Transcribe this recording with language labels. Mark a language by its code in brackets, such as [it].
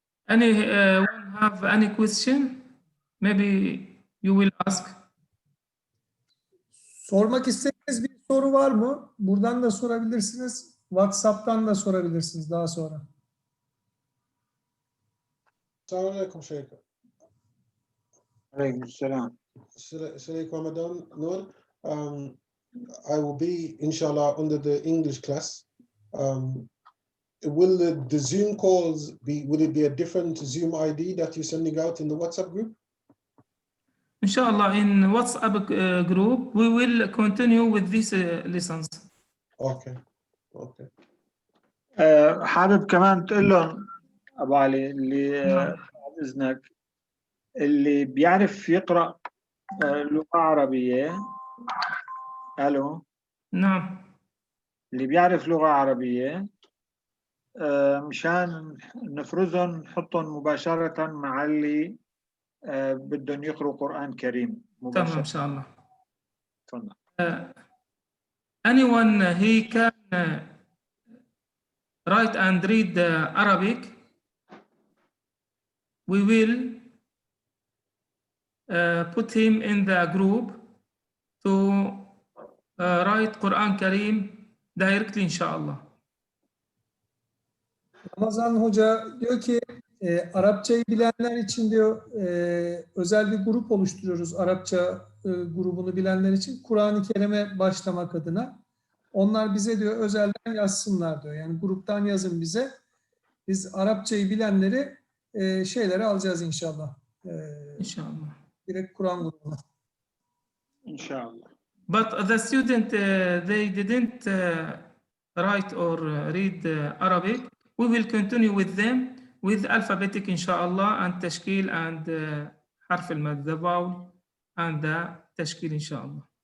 [en] Anyone have any question? Maybe you will ask. [tr] Sormak istediğiniz bir soru var mı? Buradan da sorabilirsiniz. WhatsApp'tan da sorabilirsiniz daha sonra. [en] Assalamu alaikum, Sheikh. Alaikum salam. Sheikh Ramadan Noor. I will be, inshallah, under the English class. Will the Zoom calls will it be a different Zoom ID that you're sending out in the WhatsApp group? Inshallah, in WhatsApp group, we will continue with these lessons. Okay. Okay. [ar] حابب كمان تقول لهم أبو علي اللي بعد إذنك اللي بيعرف يقرأ لغة عربية. ألو. نعم. اللي بيعرف لغة عربية مشان نفرزهم نحطهم مباشرة مع اللي بدهم يقرأوا قرآن كريم مباشرة. تمام إن شاء الله. تفضل. [en] Anyone he can write and read Arabic, we will put him in the group to write Quran Kareem directly inshallah. [tr] Ramazan Hoca diyor ki Arapçayı bilenler için diyor özel bir grup oluşturuyoruz. Arapça grubunu bilenler için Kur'an-ı Kerim'e başlamak adına. Onlar bize diyor özelden yazsınlar diyor. Yani gruptan yazın bize. Biz Arapçayı bilenleri şeyleri alacağız inşallah. İnşallah. Direkt Kur'an grubuna. İnşallah. [en] But the student they didn't write or read Arabic. We will continue with them with alphabetic inshallah and tashkil and harf al-mad, the vowel and the tashkil inshallah.